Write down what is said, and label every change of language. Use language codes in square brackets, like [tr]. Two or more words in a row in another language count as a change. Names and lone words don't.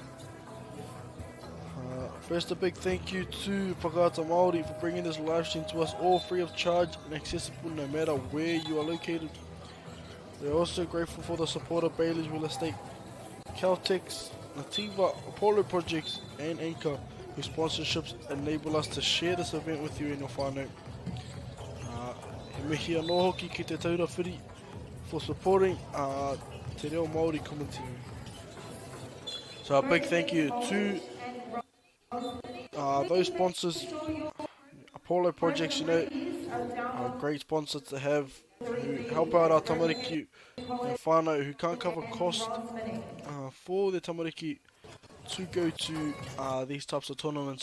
[en] First, a big thank you to Whakaata Māori for bringing this live stream to us all free of charge and accessible no matter where you are located. We're also grateful for the support of Bailey's Real Estate, Caltex, Nativa, Apollo Projects and Anchor, whose sponsorships enable us to share this event with you and your whānau. [mi] He mihi anō hoki ki te taura whiri [en] for supporting te reo Māori community. So a big thank you to those sponsors. Apollo Projects, you know, are a great sponsor to have, who help out our tamariki and whānau who can't cover cost for their tamariki to go to these types of tournaments.